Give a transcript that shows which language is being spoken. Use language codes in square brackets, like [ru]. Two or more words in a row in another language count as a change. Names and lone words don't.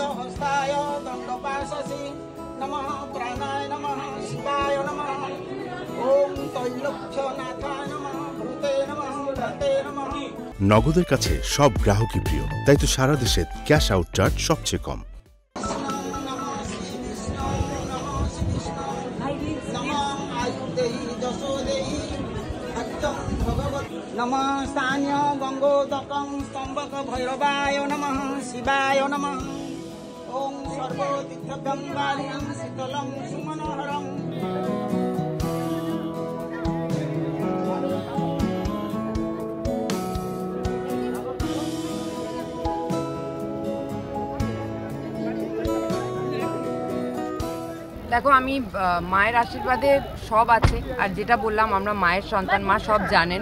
[sa] हस्ताय दण्डोपाससि नमः प्राणाय नमः शिवाय नमः ओम त्रैलोक्यनाथाय नमः भूते नमः धते नमः। [bn] নগদের কাছে সব গ্রাহকই প্রিয়, তাই তো সারা দেশে [en] cash out charge [bn] সবচেয়ে কম। [sa] नमः सान्य गंगोदकं स्तंभक भैरवाय नमः शिवाय नमः ओम सर्वतीर्थगंगालिं शीतलं सुमनोहरम्। [bn] দেখো আমি মায়ের আশীর্বাদে সব আছে, আর যেটা বললাম আমরা মায়ের সন্তান, মা সব জানেন।